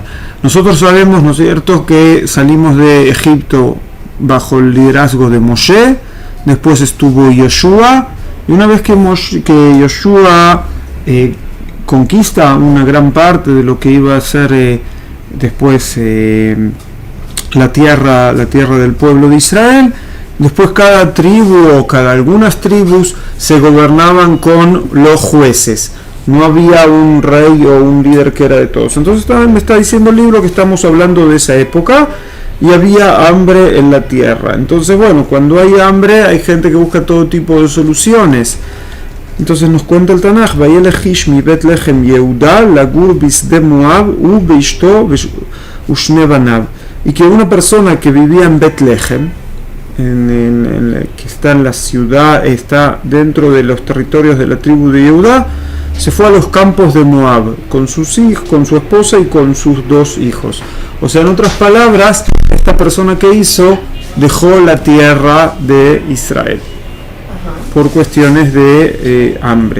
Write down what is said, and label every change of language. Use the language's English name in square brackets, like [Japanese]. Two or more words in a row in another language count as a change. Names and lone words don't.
[Spanish] Nosotros sabemos, ¿no es cierto?, que salimos de Egipto bajo el liderazgo de Moshe, después estuvo Yoshua, y una vez que Yoshua conquista una gran parte de lo que iba a ser después la tierra del pueblo de Israel, después cada tribu o algunas tribus se gobernaban con los jueces. No había un rey o un líder que era de todos. Entonces también me está diciendo el libro que estamos hablando de esa época y había hambre en la tierra. Entonces, bueno, cuando hay hambre hay gente que busca todo tipo de soluciones. Entonces nos cuenta el Tanaj, [Hebrew] וילך איש מבית לחם יהודה לגור בשדי מואב הוא ואשתו ושני בניו, [Spanish] y que una persona que vivía en Betlehem, que está en la ciudad, está dentro de los territorios de la tribu de Yehuda, se fue a los campos de Moab con sus hijos, con su esposa y con sus 2 hijos. O sea, en otras palabras, esta persona que hizo dejó la tierra de Israel por cuestiones de hambre.